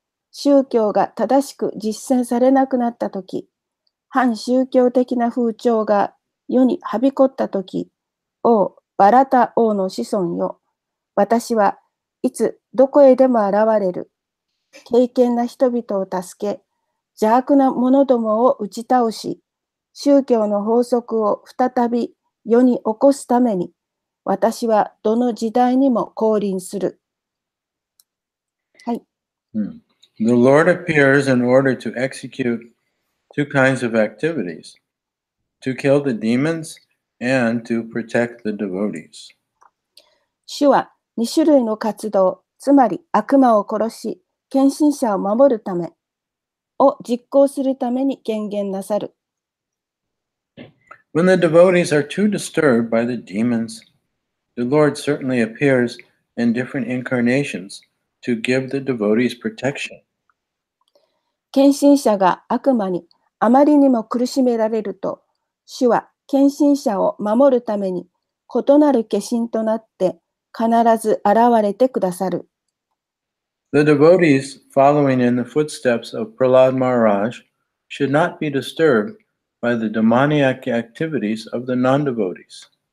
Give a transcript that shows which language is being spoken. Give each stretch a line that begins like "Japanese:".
Japanese: 宗教が正しく実践されなくなったとき、反宗教的な風潮が世にはびこったとき、王バラタ王の子孫よ、私はいつどこへでも現れる。敬虔な人々を助け、邪悪な者どもを打ち倒し、宗教の法則を再び世に起こすために、私はどの時代にも降臨する。はい。
English: The Lord appears in order to execute two kinds of activities, to kill the demons and to protect the devotees.
Japanese: 主は2種類の活動、つまり悪魔を殺し、献身者を守るためを実行するために権限なさる。
English: When the devotees are too disturbed by the demons, the Lord certainly appears in different incarnations to give the devotees protection.
Japanese: 献身者が悪魔にあまりにも苦しめられると、主は献身者を守るために異なる化身となって必ず現れてくださる。
English: The devotees following in the footsteps of Prahlad Maharaj should not be disturbed by the demoniac activities of the non-devotees.